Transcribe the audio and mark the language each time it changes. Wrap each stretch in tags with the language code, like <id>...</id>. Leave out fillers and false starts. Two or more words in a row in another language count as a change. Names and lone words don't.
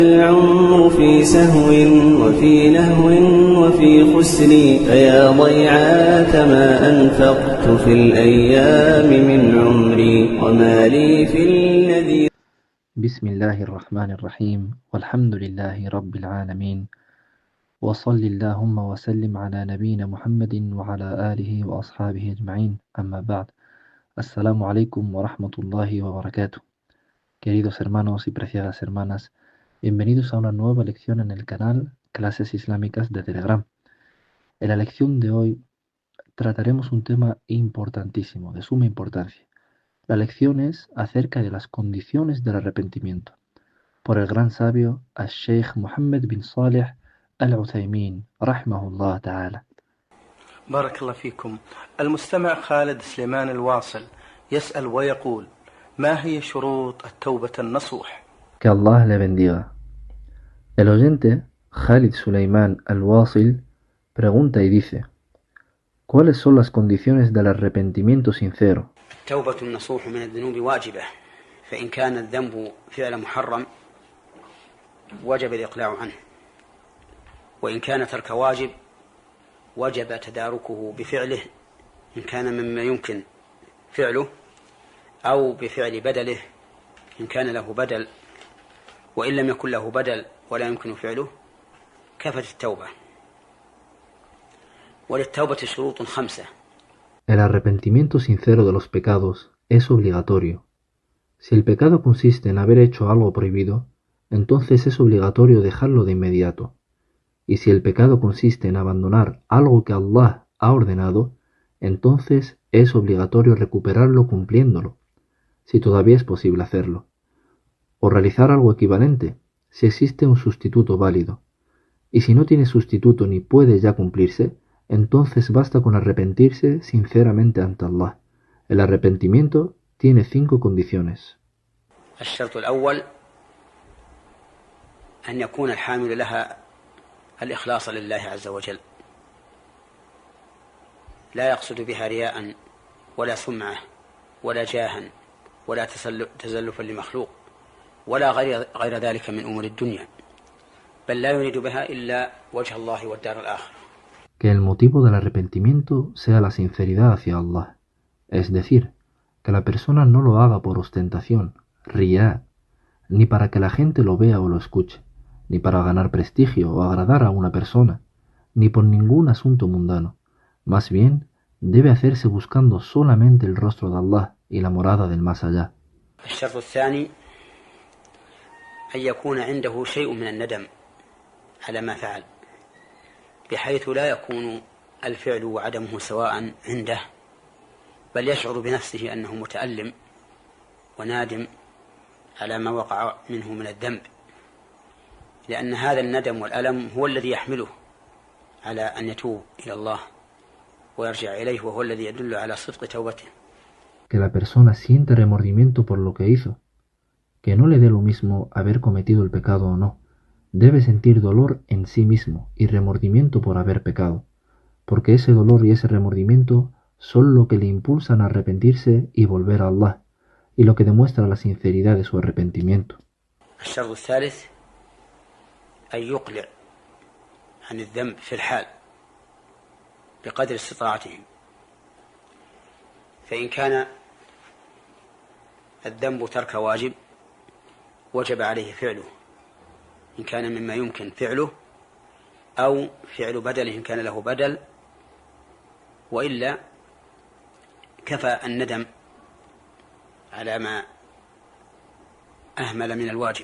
<ar>العمر في سهو وفي لهو وفي خسر فيا ضيعات ما أنفقت في الأيام من عمري وما لي في الذي. بسم الله الرحمن الرحيم والحمد لله رب العالمين وصل اللهم وسلم على نبينا محمد وعلى آله وأصحابه أجمعين أما بعد. السلام عليكم و رحمة الله و بركاته.</ar> <es>Queridos hermanos y preciadas hermanas, bienvenidos a una nueva lección en el canal Clases Islámicas de Telegram. En la lección de hoy trataremos un tema importantísimo, de suma importancia. La lección es acerca de las condiciones del arrepentimiento, por el gran sabio al-Sheikh Mohammed bin Saleh al-Uthaymin,</es> <ar>رحمه الله تعالى. بارك الله فيكم. المستمع خالد سليمان الواصل يسأل ويقول: ما هي شروط التوبة النصوح؟</ar> <es>Que Allah le bendiga. El oyente, Khalid Suleiman al-Wasil, pregunta y dice: ¿cuáles son las condiciones del arrepentimiento sincero?</es> <ar>التوبة النصوح من الذنوب واجبة، فإن كان الذنب فعل محرم وجب الإقلاع عنه، وإن كان ترك واجب وجب تداركه بفعله إن كان مما يمكن فعله، أو بفعل بدله إن كان له بدل، وإن لم يكن له بدل ولا يمكن فعله كفت التوبة. وللتوبة شروط 5.</ar> <es>El arrepentimiento sincero de los pecados es obligatorio. Si el pecado consiste en haber hecho algo prohibido, entonces es obligatorio dejarlo de inmediato. Y si el pecado consiste en abandonar algo que Allah ha ordenado, entonces es obligatorio recuperarlo cumpliéndolo, si todavía es posible hacerlo. O realizar algo equivalente, si existe un sustituto válido. Y si no tiene sustituto ni puede ya cumplirse, entonces basta con arrepentirse sinceramente ante Allah. El arrepentimiento tiene 5 condiciones.</es> <ar>الشرط الأول أن يكون الحامل لها الإخلاص لله عز وجل، لا يقصد بها رياء ولا سمعة ولا جاها ولا تزلفا لمخلوق ولا غير ذلك من أمور الدنيا، بل لا يريد بها إلا وجه الله والدار الآخرة.</ar> <es>Que el motivo del arrepentimiento sea la sinceridad hacia Allah, es decir, que la persona no lo haga por ostentación, riyá, ni para que la gente lo vea o lo escuche, ni para ganar prestigio o agradar a una persona, ni por ningún asunto mundano. Más bien, debe hacerse buscando solamente el rostro de Allah y la morada del más allá.</es> <ar>الشرط الثاني أن يكون عنده شيء من الندم على ما فعل، بحيث لا يكون الفعل وعدمه سواء عنده، بل يشعر بنفسه أنه متألم ونادم على ما وقع منه من الذنب، لأن هذا الندم والألم هو الذي يحمله على أن يتوب إلى الله ويرجع إليه، وهو الذي يدل على صدق توبته.</ar> <es>Que la persona siente remordimiento por lo que hizo, que no le dé lo mismo haber cometido el pecado o no. Debe sentir dolor en sí mismo y remordimiento por haber pecado, porque ese dolor y ese remordimiento son lo que le impulsan a arrepentirse y volver a Allah, y lo que demuestra la sinceridad de su arrepentimiento.</es> <ar>الشرط الثالث أن يقلع عن الذنب في الحال بقدر استطاعته، فإن كان الذنب ترك واجب وجب عليه فعله إن كان مما يمكن فعله، أو فعل بدله إن كان له بدل، وإلا كفى الندم على ما أهمل من الواجب.</ar>